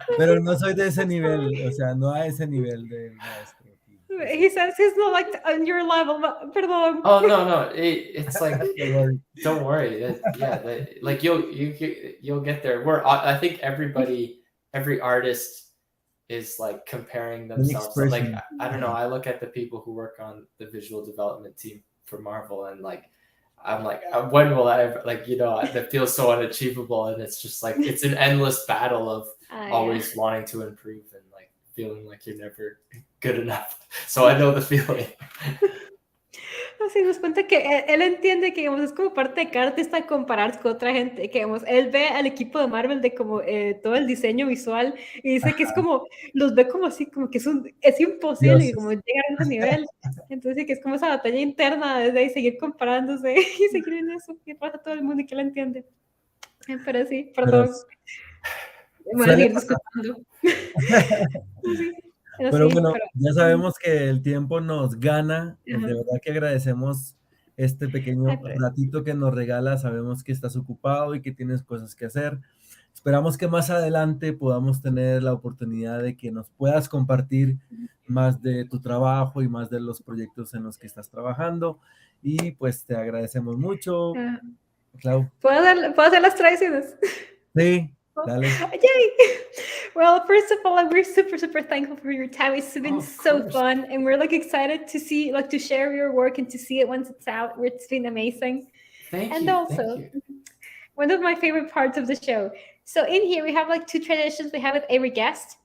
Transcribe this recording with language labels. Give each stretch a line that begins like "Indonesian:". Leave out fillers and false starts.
Spanish: Pero no soy de ese nivel, o sea, no a ese nivel de maestro.
English: He says he's not like on your level,
Spanish: perdón.
English: Oh, no. It's like, don't worry. Like you'll get there. I think every artist is like comparing themselves. Like, I don't know. I look at the people who work on the visual development team for Marvel and like, I'm like, when will I ever, like, that feels so unachievable. And it's just like, it's an endless battle of always wanting to improve and like feeling like you're never good enough. So I know the feeling.
Spanish: Así nos cuenta que él entiende que es como parte de cada artista compararse con otra gente, que él ve al equipo de Marvel de como todo el diseño visual y dice que es como, los ve como así, como que es imposible como llegar a ese nivel. Entonces que es como esa batalla interna desde ahí, seguir comparándose y seguir en eso, que pasa a todo el mundo y que lo entiende. Pero sí, perdón. Voy a seguir discutiendo. Pero bueno, ya sabemos que el tiempo nos gana. De verdad que agradecemos este pequeño ratito que nos regalas. Sabemos que estás ocupado y que tienes cosas que hacer. Esperamos que más adelante podamos tener la oportunidad de que nos puedas compartir más de tu trabajo y más de los proyectos en los que estás trabajando. Y pues te agradecemos mucho. Clau. ¿Puedo hacer las tradiciones? Sí. Dale. Yay!
English: Well, first of all, we're super thankful for your time. It's been so fun, and we're like excited to see, like, to share your work and to see it once it's out. It's been amazing. Thank you. Also, one of my favorite parts of the show. So in here we have like two traditions we have with every guest.